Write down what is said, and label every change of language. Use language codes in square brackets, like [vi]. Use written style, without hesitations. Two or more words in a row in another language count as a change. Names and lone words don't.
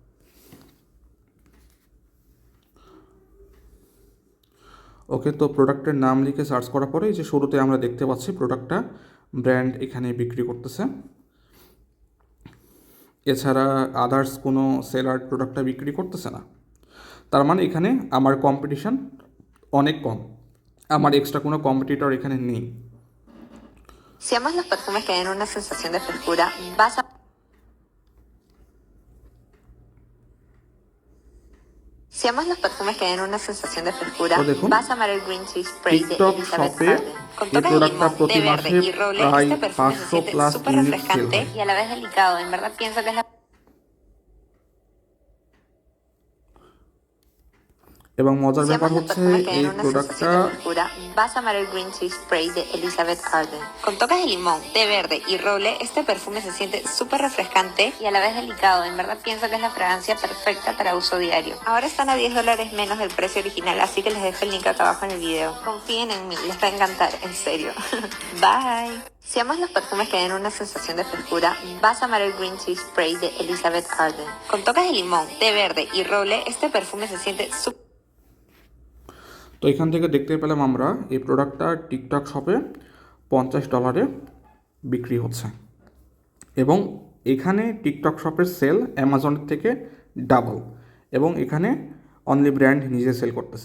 [bn] ওকে, তো প্রোডাক্টের নাম লিখে সার্চ করার পরে যে শুরুতে আমরা দেখতে পাচ্ছি প্রোডাক্টটা ব্র্যান্ড এখানে বিক্রি করতেছে। এছাড়া আদার্স কোনো সেলার প্রোডাক্টটা বিক্রি করতেছে না। তার মানে এখানে আমার কম্পিটিশান অনেক কম, আমার এক্সট্রা কোনো কম্পিটিটর এখানে নেই। [es] Si amas los perfumes que den una sensación de frescura, vas a... Si amas los perfumes que den una sensación de frescura, [bn] তো দেখুন, [es] vas a amar el Green Tea Spray de [bn] টিকটক [es] Elizabeth [bn] শপে [es] Arden. Con [bn] এই [es] toques de [bn] প্রোডাক্টটা [es] limón, [bn] প্রতি [es] té verde [bn] মাসে [es] y roble, [bn] প্রায় [es] este perfume se [bn] 500 [es] siente [bn] প্লাস [es] súper [en] unit sale [es] refrescante [bn] হয়। [es] y a la vez delicado. En verdad pienso que es la... [bn] এবং মজার [es] Si [bn] ব্যাপার [es] amas los [bn] হচ্ছে, [es] perfumes que [bn] এই [es] den una [bn] প্রোডাক্টটা [es] sensación de frescura, vas a amar el Green Tea Spray de Elizabeth Arden. Con toques de limón, té verde y roble, este perfume se siente súper refrescante y a la vez delicado. En verdad pienso que es la fragancia perfecta para uso diario. Ahora están a $10 menos del precio original, así que les dejo el link acá abajo en el video. Confíen en mí, les va a encantar, en serio. Bye. Si amas los perfumes que den una sensación de frescura, vas a amar el Green Tea Spray de Elizabeth Arden. Con toques de limón, té verde y roble, este perfume se siente súper... [bn] তো এখান থেকে দেখতে পেলাম আমরা এই প্রোডাক্টটা টিকটক শপে $50 বিক্রি হচ্ছে, এবং এখানে টিকটক শপের সেল অ্যামাজনের থেকে ডাবল, এবং এখানে [en] only brand [bn] নিজে সেল করতেছে।